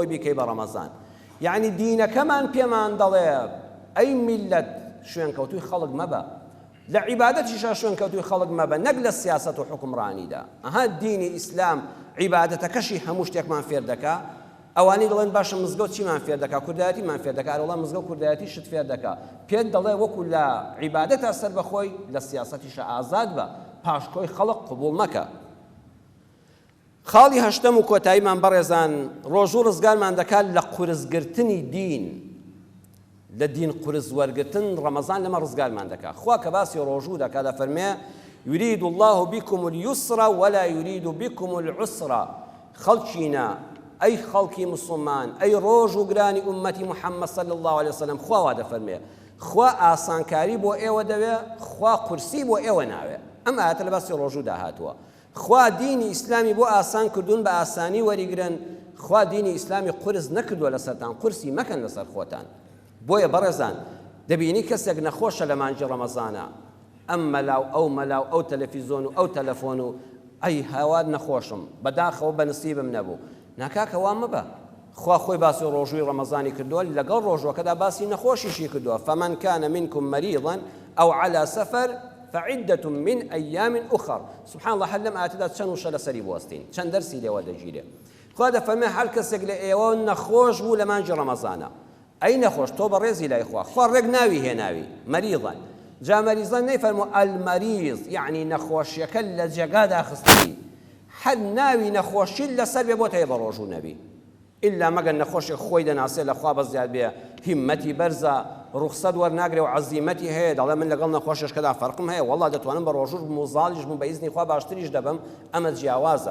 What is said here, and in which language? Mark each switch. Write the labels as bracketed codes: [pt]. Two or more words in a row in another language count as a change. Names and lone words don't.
[ckb] بیکەی بە ڕەمەزان یعنی دینەکەمان پێمان دەڵێ ئەی میلەت شوێنکەوتووی خەڵک مەبە لە عیبادەتیشا شوێنکەوتووی خەڵک مەبە نەک لە سیاسەت و حکمڕانیدا ئەها دینی ئیسلام عیبادەتەکەشی هەموو شتێکمان فێر دەکا ئەوانی دەڵێن باشە مزگەوت چیمان فێر دەکا کوردایەتیمان فێر دەکا وڵام مزگەوت کوردایەتی شت فێر دەکا پێت دەڵێ وەکو لە عیبادەتا سەر بەخۆی لە سیاسەتیشە ئازاد بە پاشکۆی خەڵق قبوڵ مەکە. خاڵی هەشتەم و کۆتاییمان بەڕێزان ڕۆژوو ڕزگارمان دەکات لە قورسگرتنی دین، لە دین قورس وەرگرتن ڕەمەزان لەمە ڕزگارمان دەکات. خوا کە باسی ڕۆژوو دەکات دەفەرمێ [ar] يريد الله بكم اليسر ولا يريد بكم العسر. [ckb] خەڵکینە ئەی خەڵکی مسلمان ئەی ڕۆژ و گرانی ئومەتی محەممەد [ar] صلی الله عليه وسلم [ckb] خوا وا دەفەرمێ خوا ئاسانکاری بۆ ئێوە دەوێ، خوا قورسی بۆ ئێوە ناوێ. ئەم ئاەتە لە باسی ڕۆژوو داهاتووە. خوا دینی ئیسلامی بۆ ئاسان کردوون بە ئاسانی وەریگرن، خوا دینی ئیسلامی قورس نەکردووە لەسەرتان، قورسی مەکەن لەسەر خۆتان. بۆیە بەڕێزان دەبینی کەسێک نەخۆشە لە مانجی ڕەمەزانە، ئەم مەلاو ئەو مەلاو ئەو تەلەڤیزۆن و ئەو تەلەفۆن و ئەی هاوار نەخۆشم بەداخەوە بە نسیبم نەبوو. ناکاکە وا مەبە. خوا خۆی باسی ڕۆژووی ڕەمەزانی کردووە، لەگەڵ ڕۆژوەکەدا باسی نەخۆشیشی کردووە. [ar] فمن كان منكم مريضا أو على سفر فعدة من أيام أخر. سبحان الله [ckb] هل لم ئاەتەدا چەند وشە لەسەری بوەستین، چەند دەرسی لێوە دەگیرێ. خوا دەفەرمێ هەر کەسێک لە ئێوە نەخۆش بوو لە مانجی ڕەمەزانە، ئەی نەخۆش تۆ بەڕێزی لای خوا ڕێک ناوی هێناوی مەریضا. جا مەریضان نەیفەرموو ئەلمەریض یعنی نەخۆشیەکە لە جێگادا خستی، هەر ناوی نەخۆشی لەسەر بێ بۆ تەیە بە ڕۆژوو نەبی، ئللا مەگەر نەخۆشی خۆی دەناسێ لە خوا بەزیاد بێ هیممەتی بەرزە ڕوخسەت وەرناگرێ و عەزیمەتی هەیە دەڵێ من لەگەڵ نەخۆشیشکەدا فەرقم هەیە وەڵا دەتوانم بە ڕۆژوو موزاڵیش بووم بە ئیزنی خوا باشتریش دەبم، ئەمە جیاوازە.